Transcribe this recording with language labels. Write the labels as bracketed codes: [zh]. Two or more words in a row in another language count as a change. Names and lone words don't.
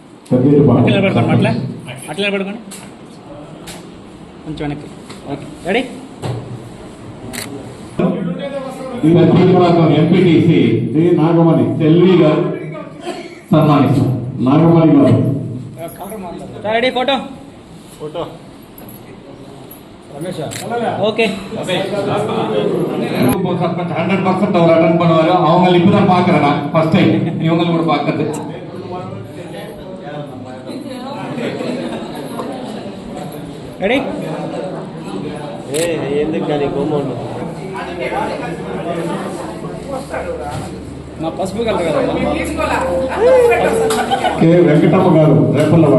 [te] అట్లా నిలబడుకోండి, అట్లా నిలబడుకోండి, కొంచెం వెనక్కి. ఓకే, రెడీ? ఈ లక్ష్మీపురం ఎంపీటీసీ శ్రీ నాగమణి సెల్వి గారు సన్మానిస్తాం. నాగమణి గారు రెడీ? ఫోటో ஓகே [ta] சர்பஞ்ச் 100% அவர் அட்டன் பண்ணுவாரு. அவங்க இப்பதான் பாக்குறேன் நான் ஃபர்ஸ்ட் டைம் இவங்க கூட பாக்குறது. [te] రెడీ? ఎందుకు కానీ బొమ్మ మా పసుపు కలర్ కదా. కె వెంకటమ్మ గారు రేపల్లవాడ.